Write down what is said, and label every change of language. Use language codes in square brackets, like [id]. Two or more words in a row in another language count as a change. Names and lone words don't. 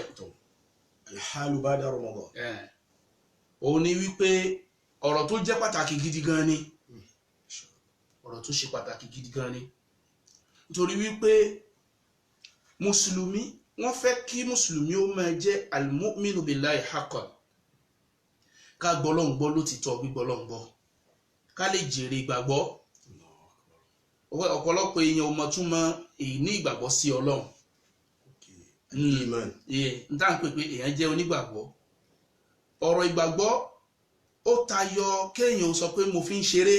[ar] الحال بعد رمضان. [yo] Òun ni wípé ọ̀rọ̀ tó jẹ́ pàtàkì gidi gan ni ọ̀rọ̀ tó ṣe pàtàkì gidi gan ni nítorí wípé mùsùlùmí wọ́n fẹ́ kí mùsùlùmí ó máa jẹ́ [ar] المؤمن بالله حقا [yo] ká gbọ́lọ́hun gbọ́ lótìtọ́ gbígbọ́lọ́hun gbọ́ ká lè jèrè ìgbàgbọ́. Ọ̀pọ̀lọpọ̀ èèyàn ò mọ̀ túmọ̀ ní ìgbàgbọ́ sí Ọlọ́run. N tá ń pè pé èèyàn jẹ́ onígbàgbọ́. Ọ̀rọ̀ ìgbàgbọ́ ó tayọ kéèyàn sọ pé mo fi ń ṣeré.